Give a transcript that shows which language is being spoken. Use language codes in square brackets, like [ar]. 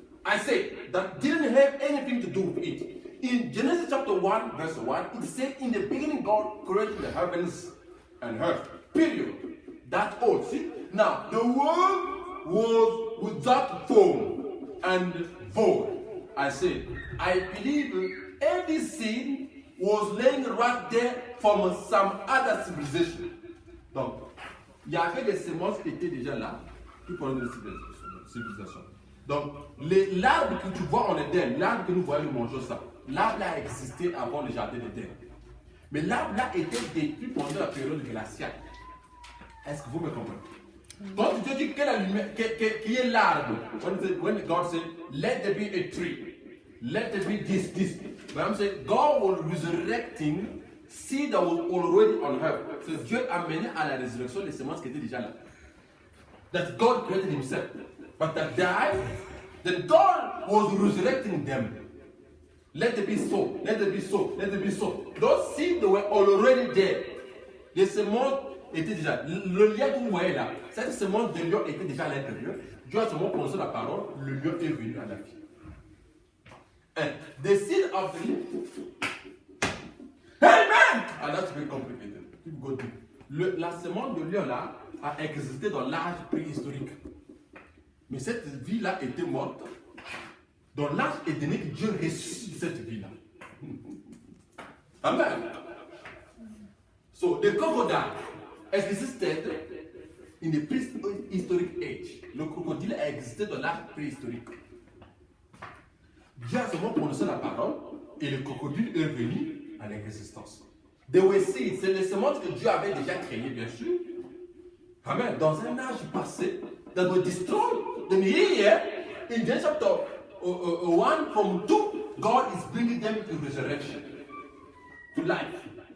[en] I said that didn't have anything to do with it. In Genesis chapter 1, verse 1, it said, in the beginning God created the heavens and earth. Period. That's all. See? Now, the world was without form and void. I said, I believe every seed was laying right there from some other civilization. [fr] Donc, il y avait des semences qui étaient déjà là, qui provenaient de civilisation. Donc, l'arbre que tu vois en Éden, l'arbre que nous voyons, nous mangeons ça, l'arbre là a existé avant le jardin d'Éden. Mais l'arbre là était détruit pendant la période glaciale. Est-ce que vous me comprenez? Quand tu te dis qui est l'arbre, [en] when God said, let there be a tree, let there be this. But I'm saying, God was resurrecting seed that was already on earth. So [fr] Dieu a mené à la résurrection les semences qui étaient déjà là. [en] That God created himself. But that died, then God was resurrecting them. Let it be so, let it be so, let it be so. Those seeds were already there. [fr] Les semences étaient déjà. Le lien que vous voyez là, cette semence de lion était déjà à l'intérieur. Dieu a seulement prononcé la parole, le lion est venu à la vie. [en] And the seed of the lion. Amen! And that's very complicated. Go deep. [fr] La semence de lion là a existé dans l'âge préhistorique. Mais cette vie-là était morte. Dans l'âge édénique, Dieu ressuscite cette vie-là. Amen. [en] So the crocodile existed in the prehistoric age. [fr] Le crocodile a existé dans l'âge préhistorique. Dieu a seulement prononcé la parole et le crocodile est venu à l'existence. [en] They were seeds, [fr] c'est les semences que Dieu avait déjà créées, bien sûr. Amen. Dans un âge passé, [en] that were destroyed. Then here, in Genesis chapter 1 from 2, God is bringing them to resurrection, to life.